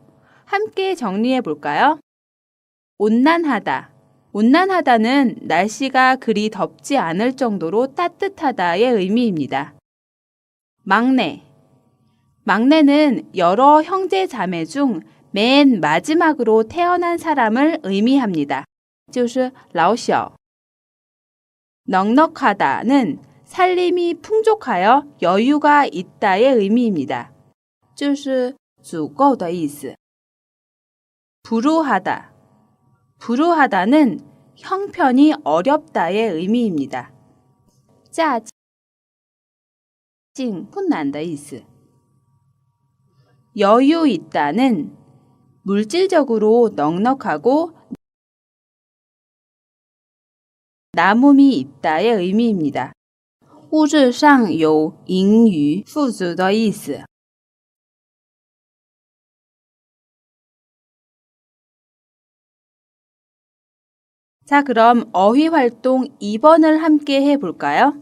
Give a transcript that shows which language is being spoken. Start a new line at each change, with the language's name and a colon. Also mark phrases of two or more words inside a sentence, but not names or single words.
Korean: 함께 정리해 볼까요? 온난하다. 온난하다는 날씨가 그리 덥지 않을 정도로 따뜻하다의 의미입니다. 막내. 막내는 여러 형제 자매 중 맨 마지막으로 태어난 사람을 의미합니다.
Chinese: 就是老小.
Korean: 넉넉하다는 살림이 풍족하여 여유가 있다의 의미입니다.
Chinese: 就是足够的意思.
Korean: 불우하다. 불우하다는 형편이 어렵다의 의미입니다.
Chinese: 家境困难的意思.
Korean: 여유 있다는 물질적으로 넉넉하고 남음이 있다의 의미입니다.
Chinese: 物质上有盈余富足的意思.
Korean: 자, 그럼 어휘 활동 2번을 함께 해볼까요?